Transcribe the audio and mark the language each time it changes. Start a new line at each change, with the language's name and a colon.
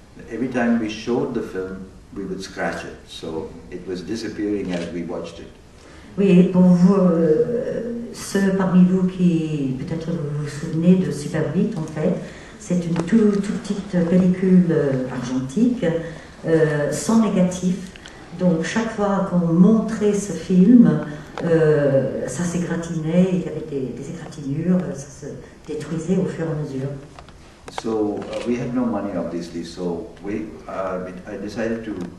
English: every time we showed the film, we would scratch it. So it was disappearing as we watched it.
French: Oui, et pour vous, ceux parmi vous qui peut-être vous vous souvenez de Super 8, en fait, c'est une toute petite pellicule argentique, sans négatif. Donc chaque fois qu'on montrait ce film, ça s'égratignait, il y avait des égratignures, ça se détruisait au fur et à mesure.
English: So we had no money, obviously. So I decided to.